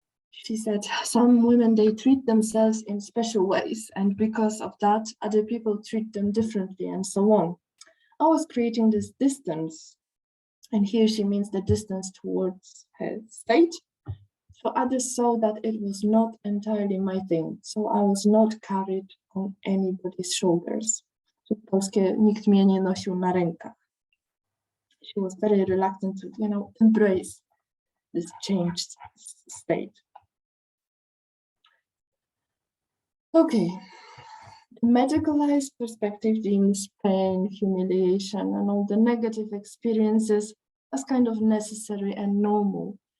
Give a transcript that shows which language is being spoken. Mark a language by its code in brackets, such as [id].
[en] She said, some women, they treat themselves in special ways, and because of that, other people treat them differently, and so on. I was creating this distance. And here she means the distance towards her state. So others saw that it was not entirely my thing. So I was not carried on anybody's shoulders. [pl] Polskie, nikt mnie nie nosił na rękach. [en] She was very reluctant to, you know, embrace this changed state. Okay. The medicalized perspective deems pain, humiliation, and all the negative experiences as kind of necessary and normal.